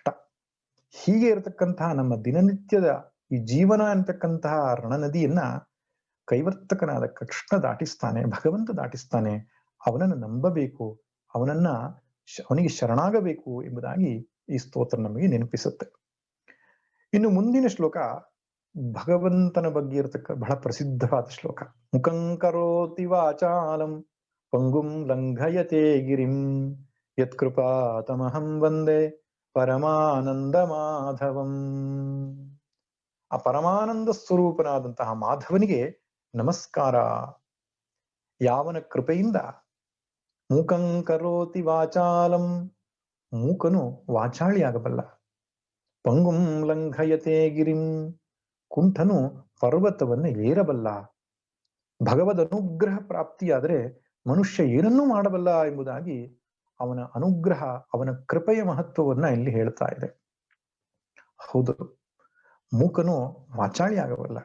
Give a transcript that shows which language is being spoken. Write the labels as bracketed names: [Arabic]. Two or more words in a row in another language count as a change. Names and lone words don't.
[Kannada] ಹೀಗೆ ಇರತಕ್ಕಂತಹ ನಮ್ಮ ದಿನನಿತ್ಯದ ಈ ಜೀವನ ಅಂತಕ್ಕಂತಹ ರಣನದಿಯನ್ನ ಕೈವರ್ತಕನಾದ ಕೃಷ್ಣ ದಾಟಿಸ್ತಾನೆ, ಭಗವಂತ ದಾಟಿಸ್ತಾನೆ. ಅವನನ್ನು ನಂಬಬೇಕು, ಅವನಿಗೆ ಶರಣಾಗಬೇಕು ಎಂಬುದಾಗಿ ಈ ಸ್ತೋತ್ರ ನಮಗೆ ನೆನಪಿಸುತ್ತೆ. ಇನ್ನು ಮುಂದಿನ ಶ್ಲೋಕ ಭಗವಂತನ ಬಗ್ಗೆ ಇರತಕ್ಕ ಬಹಳ ಪ್ರಸಿದ್ಧವಾದ ಶ್ಲೋಕ. [Sanskrit] ಮುಖಂಕರೋತಿ ವಾಚಾಲಂ ಪಂಗುಂ ಲಂಘಯತೆ ಗಿರಿಂ ಯತ್ಕೃಪಾತಮಹಂ ವಂದೇ ಪರಮಾನಂದ ಮಾಧವಂ. [Kannada] ಆ ಪರಮಾನಂದ ಸ್ವರೂಪನಾದಂತಹ ಮಾಧವನಿಗೆ ನಮಸ್ಕಾರ. ಯಾವನ ಕೃಪೆಯಿಂದ [Sanskrit] ಮೂಕಂಕರೋತಿ ವಾಚಾಲಂ, [Kannada] ಮೂಕನು ವಾಚಾಳಿಯಾಗಬಲ್ಲ. [Sanskrit] ಪಂಗುಂ ಲಂಘಯತೆ ಗಿರಿಂ, [Kannada] ಕುಂಠನು ಪರ್ವತವನ್ನು ಏರಬಲ್ಲ. ಭಗವದ್ ಅನುಗ್ರಹ ಪ್ರಾಪ್ತಿಯಾದರೆ ಮನುಷ್ಯ ಏನನ್ನೂ ಮಾಡಬಲ್ಲ ಎಂಬುದಾಗಿ ಅವನ ಅನುಗ್ರಹ, ಅವನ ಕೃಪೆಯ ಮಹತ್ವವನ್ನ ಇಲ್ಲಿ ಹೇಳ್ತಾ ಇದೆ. ಹೌದು, ಮೂಕನು ವಾಚಾಳಿ ಆಗಬಲ್ಲ.